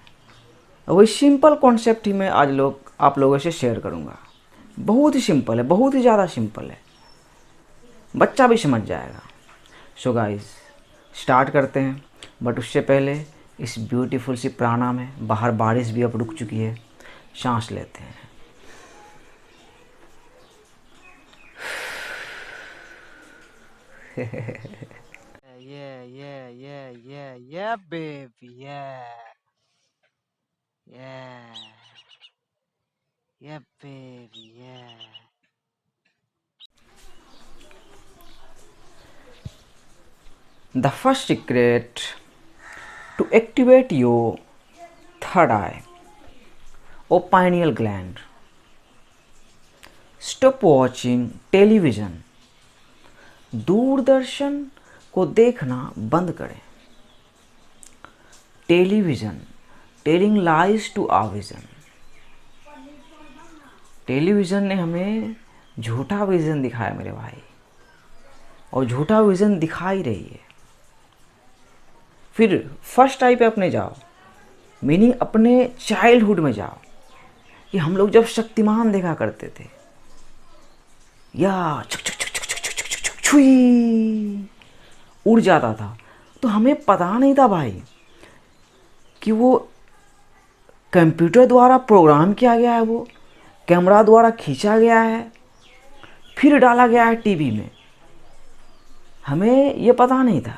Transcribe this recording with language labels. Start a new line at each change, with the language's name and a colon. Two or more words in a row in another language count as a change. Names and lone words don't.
Hindi: वही
English: simple concept
Hindi: ही मैं आज आप लोगों से शेयर करूँगा। बहुत ही सिंपल है, बहुत ही ज़्यादा सिंपल है, बच्चा भी समझ जाएगा।
English: so guys
Hindi: स्टार्ट करते हैं। बट उससे पहले इस ब्यूटीफुल सी प्राणायाम में, बाहर बारिश भी अब रुक चुकी है, सांस लेते हैं।
English: Yeah, baby, yeah, yeah, baby, yeah. The first secret to activate your third eye or pineal gland. Stop watching television.
Hindi: दूरदर्शन को देखना बंद करें.
English: Television telling lies to our vision.
Hindi: टेलीविज़न ने हमें झूठा विज़न दिखाया मेरे भाई, और झूठा विज़न दिखा ही रही है. फिर
English: first eye
Hindi: पे अपने जाओ, मीनिंग अपने चाइल्डहुड में जाओ कि हम लोग जब शक्तिमान देखा करते थे, या छुक छुक छुक छुक छुक छुक छुक छुक छुई उड़ जाता था, तो हमें पता नहीं था भाई कि वो कंप्यूटर द्वारा प्रोग्राम किया गया है, वो कैमरा द्वारा खींचा गया है, फिर डाला गया है टीवी में. हमें ये पता नहीं था.